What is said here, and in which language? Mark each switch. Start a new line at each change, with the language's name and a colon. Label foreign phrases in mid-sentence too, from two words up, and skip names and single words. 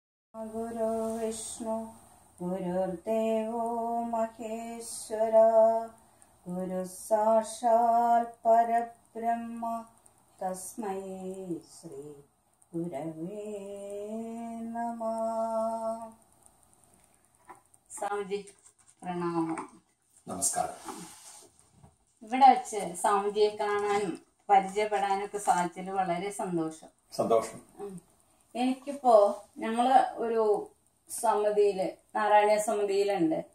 Sanskrit: गुरु विष्णु गुरुर्देवो महेश्वर गुरु साक्षात् परब्रह्म तस्मै श्री गुरवे नमः.
Malayalam: സ്വാമിജി പ്രണാമം. നമസ്കാരം. ഇവിടെ വെച്ച് സ്വാമിജിയെ കാണാനും പരിചയപ്പെടാനൊക്കെ സാധിച്ചതിൽ വളരെ സന്തോഷം. എനിക്കിപ്പോ ഞങ്ങള് ഒരു സമിതിയില് നാരായണീയ സമിതിയിലുണ്ട്.